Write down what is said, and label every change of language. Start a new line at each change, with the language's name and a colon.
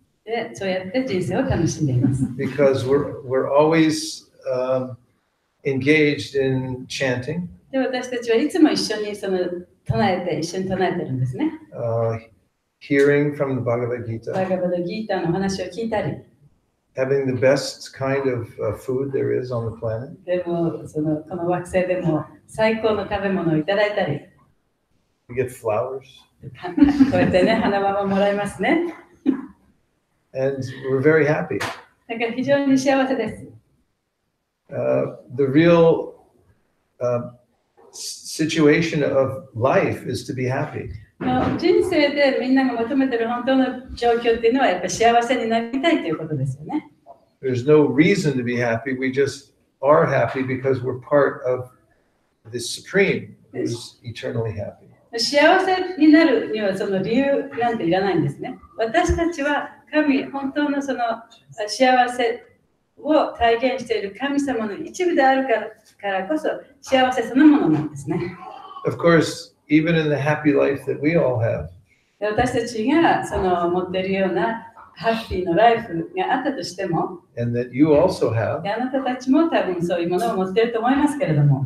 Japanese: で、そうやって人生を楽しんでいます。
English: Because we're always engaged in chanting.
Japanese: で、私たちはいつも一緒に一緒に唱えてるんですね。
English: Hearing from the Bhagavad Gita.
Japanese: バガバドギーターの話を聞いたり。
English: Having the best kind of food there is on the planet.
Japanese: でもこの惑星でも最高の食べ物をいただいたり。
English: We get flowers.
Japanese: こうやってね、花束もらいますね。
English: And we're very happy.
Japanese: だから非常に幸せです。
English: The real situation of life is to be happy.
Japanese: 人生でみんなが求めている本当の状況っていうのはやっぱり幸せになりたいということですよね。
English: There's no reason to be happy. We just are happy because we're part of the Supreme who's eternally happy.
Japanese: 幸せになるにはその理由なんていらないんですね。私たちは本当のその幸せを体現している神様の一部であるからこそ幸せそのものなんですね。
English: Of course, even in the happy life that we all have.
Japanese: 私たちが持っているようなハッピーなライフがあったとしても、
English: and that you also have.
Japanese: あなたたちも多分そういうものを持っていると思いますけれども、